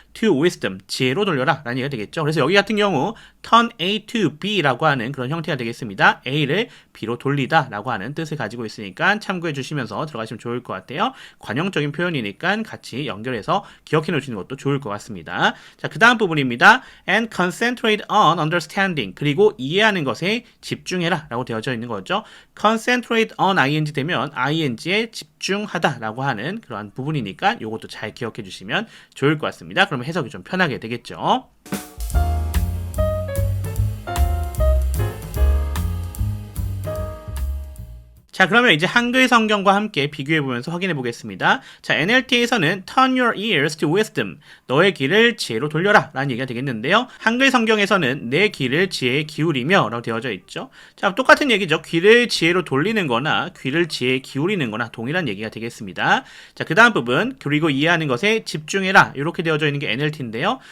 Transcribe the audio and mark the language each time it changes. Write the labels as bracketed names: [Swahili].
[English] To wisdom, [Korean] 지혜로 돌려라 라는 얘기가 되겠죠. 그래서 여기 같은 경우 [English] turn A to B [Korean] 라고 하는 그런 형태가 되겠습니다. A를 B로 돌리다 라고 하는 뜻을 가지고 있으니까 참고해 주시면서 들어가시면 좋을 것 같아요. 관용적인 표현이니까 같이 연결해서 기억해 놓으시는 것도 좋을 것 같습니다. 자, 그 다음 부분입니다. [English] And concentrate on understanding. [Korean] 그리고 이해하는 것에 집중해라 라고 되어져 있는 거죠. [English] concentrate on ing [Korean] 되면 ing에 집중하다 라고 하는 그러한 부분이니까 이것도 잘 기억해 주시면 좋을 것 같습니다. 그러면 해석이 좀 편하게 되겠죠. 자, 그러면 이제 한글 성경과 함께 비교해 보면서 확인해 보겠습니다. 자, NLT에서는 [English] turn your ears to wisdom. [Korean] 너의 귀를 지혜로 돌려라 라는 얘기가 되겠는데요. 한글 성경에서는 내 귀를 지혜에 기울이며 라고 되어져 있죠. 자, 똑같은 얘기죠. 귀를 지혜로 돌리는 거나 귀를 지혜에 기울이는 거나 동일한 얘기가 되겠습니다. 자, 그 다음 부분, 그리고 이해하는 것에 집중해라. 이렇게 되어져 있는 게 NLT인데요.